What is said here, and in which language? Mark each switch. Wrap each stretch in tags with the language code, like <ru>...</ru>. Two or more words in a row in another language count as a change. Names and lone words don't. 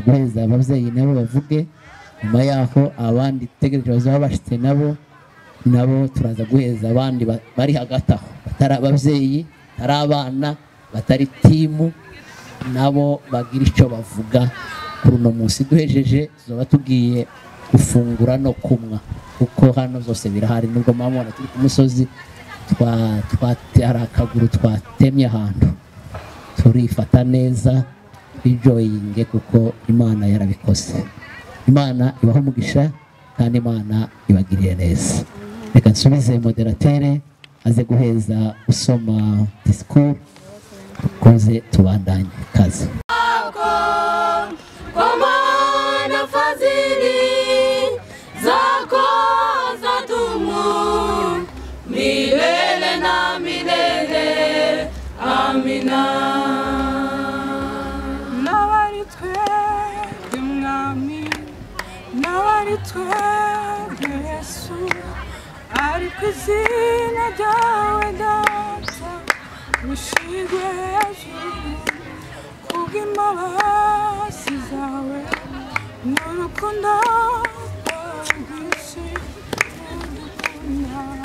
<rn>guheza abavyeyi nabo bavuge nyuma yaho abandi tegereje bazaba bashitse nabo turaza guheza abandi bari hagati aho batari abavyeyi batari abana batari timu nabo bagira ico bavuga kuri uno munsi duhejeje zoba tugiye gufungura no kumwa kuko hano zose birahari nubwo mamona turi ku musozi twatera akaguru twatemye ahantu turifata neza enjoying kuko Imana yarabikoze. Imana ibaho umugisha kandi Imana ibagiriye neza. Reka nsubize moderateur aze guheza usoma discours koze tubandanye kazi.</rn> <sw>Kwa maana fadhili zako zadumu milele na milele. Amina.</sw> <rn>Nawari twebwe mwami, nawari twebwe Yesu, izina ryawe data rishigwe hejuru kubw'imbabazi zawe n'urukundo rwinshi udukunda</rn>